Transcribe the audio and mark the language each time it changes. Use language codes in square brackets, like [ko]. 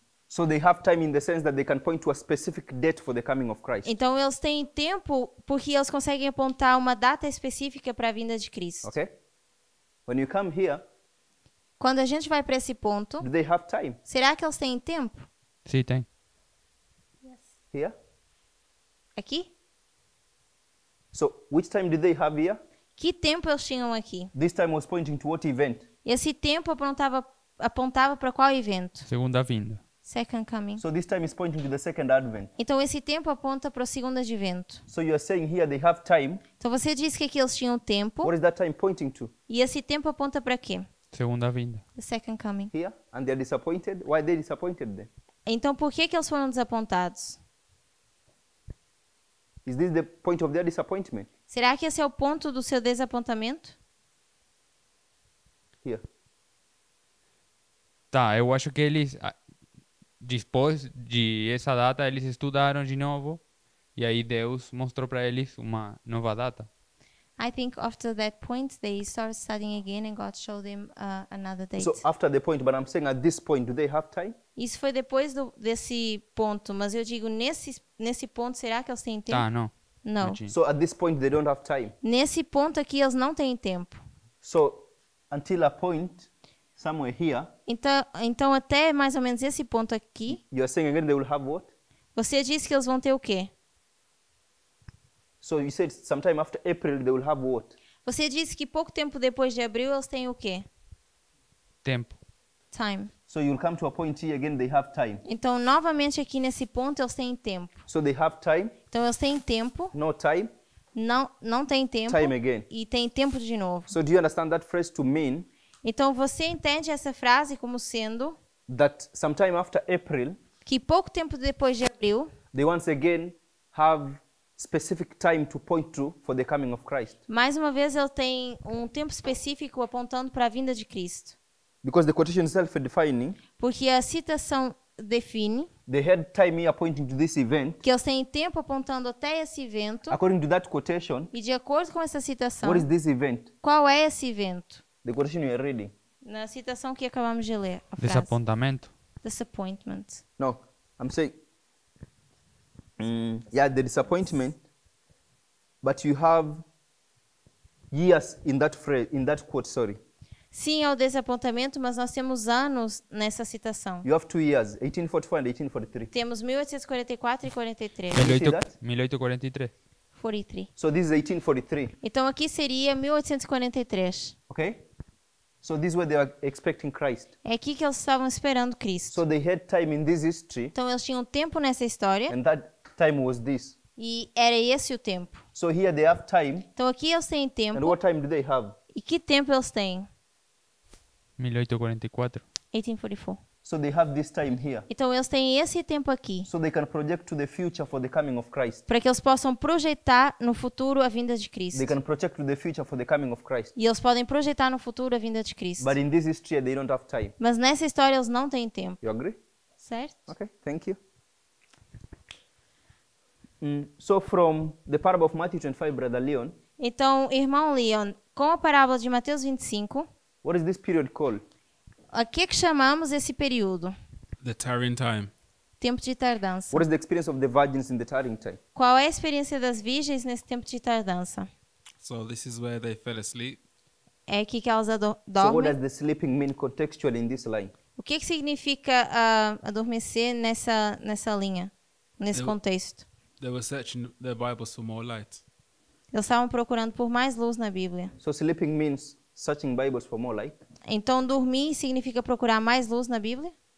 [en] So they have time in the sense that they can point to a specific date for the coming of Christ. [pt] Então, eles têm tempo porque eles conseguem apontar uma data específica para a vinda de Cristo. [en] Okay? When you come here, [pt] Quando a gente vai para esse ponto, [en] do they have time? [pt] será que eles têm tempo? Sim, tem. [en] Here? [pt] Aqui? [en] So which time did they have here? [pt] Que tempo eles tinham aqui? [en] This time was pointing to what event? [pt] Esse tempo apontava para qual evento? Segunda vinda. [en] Second coming. So this time is pointing to the second advent. [pt] Então esse tempo aponta para o segundo advento. [en] So you are saying here they have time. [pt] Então você diz que aqui eles tinham tempo. [en] What is that time pointing to? [pt] E esse tempo aponta para quê? Segunda vinda. [en] The second coming. Here, and they are disappointed. Why are they disappointed then? [pt] Então por que eles foram desapontados? [en] Is this the point of their disappointment? [pt] Será que esse é o ponto do seu desapontamento? [en] Here. [pt] Tá, eu acho que eles, depois de essa data, eles estudaram de novo. E aí Deus mostrou para eles uma nova data. [en] I think after that point they started studying again and God showed them another date. So after the point, but I'm saying at this point, do they have time? [pt] Isso foi depois desse ponto, mas eu digo nesse ponto, será que eles têm tempo? Tá, não. Não. tinha. [en] So at this point, they don't have time. [pt] Nesse ponto aqui eles não têm tempo. [en] So until a point, somewhere here, [pt] Então até mais ou menos esse ponto aqui, [en] you are saying again they will have what? [pt] você disse que eles vão ter o quê? [en] So you said sometime after April, they will have what? [pt] Você disse que pouco tempo depois de abril eles têm o quê? Tempo. [en] Time. So you'll come to a point here again, they have time. [pt] Então, novamente aqui nesse ponto eles têm tempo. [en] So they have time, [pt] Então eles têm tempo, [en] no time, [pt] não têm tempo [en] time again. [pt] e têm tempo de novo. [en] So do you understand that phrase to mean [pt] Então você entende essa frase como sendo [en] that sometime after April, [pt] que pouco tempo depois de abril, [en] they once again have specific time to point to for the coming of Christ? [pt] mais uma vez ele tem um tempo específico apontando para a vinda de Cristo. [en] Because the quotation itself is defining, [pt] Porque a citação define [en] they had time here pointing to this event. [pt] que eles têm tempo apontando até esse evento. [en] According to that quotation, [pt] E de acordo com essa citação, [en] what is this event? [pt] qual é esse evento? [en] The quotation you are reading. [pt] Na citação que acabamos de ler, a frase. Desapontamento. [en] Disappointment. No, I'm saying, yeah, the disappointment, but you have years in that phrase, in that quote, sorry. [pt] Sim, é o desapontamento, mas nós temos anos nessa citação. [en] You have 2 years, 1844 and 1843. [pt] Temos 1844 e 43. [en] you see that? 1843. [pt] 43. [en] So this is 1843, [pt] Então aqui seria 1843. [en] okay? So this is where they are expecting Christ. [pt] É aqui que eles estavam esperando Cristo. [en] So they had time in this history, [pt] Então eles tinham tempo nessa história [en] and that time was this. [pt] e era esse o tempo. [en] So here they have time, [pt] Então aqui eles têm [en] and [pt] tempo. [en] what time do they have? [pt] E que tempo eles têm? [en] 1844. [pt] 1844. [en] So they have this time here. [pt] Então eles têm esse tempo aqui. [en] So they can project to the future for the coming of Christ. [pt] Para que eles possam projetar no futuro a vinda de Cristo. [en] They can project to the future for the coming of Christ. [pt] E eles podem projetar no futuro a vinda de Cristo. [en] But in this history, they don't have time. [pt] Mas nessa história eles não têm tempo, [en] You agree? [pt] certo? [en] Okay, thank you. So from the parable of Matthew 25, Brother Leon, [pt] Então, irmão Leon, com a parábola de Mateus 25, [en] what is this period called? [pt] a que chamamos esse período? [en] The tarrying time. [pt] Tempo de tardança. [en] What is the experience of the virgins in the tarrying time? [pt] Qual é a experiência das virgens nesse tempo de tardança? [en] So this is where they fell asleep. [pt] É aqui que elas [en] So what [pt] dormem. [en] does the sleeping mean contextually in this line? [pt] O que significa adormecer nessa linha, nesse Eu- contexto? [en] They were searching their Bibles for more light. [pt] Eles estavam procurando por mais luz na Bíblia. [en] So sleeping means searching Bibles for more light. [pt] Então, dormir significa procurar mais luz na Bíblia?